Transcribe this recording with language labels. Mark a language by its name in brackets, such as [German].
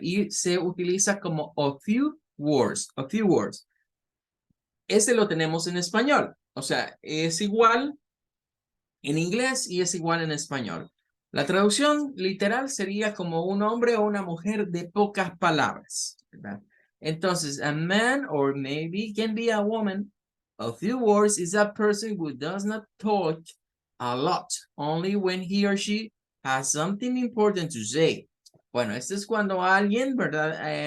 [Spanish] Y se utiliza como [English] a few words, a few words. [Spanish] Este lo tenemos en español, o sea, es igual en inglés y es igual en español. La traducción literal sería como un hombre o una mujer de pocas palabras, ¿verdad? [English] Entonces, a man or maybe can be a woman. A few words is a person who does not talk a lot, only when he or she has something important to say. [Spanish] Bueno, esto es cuando alguien, ¿verdad?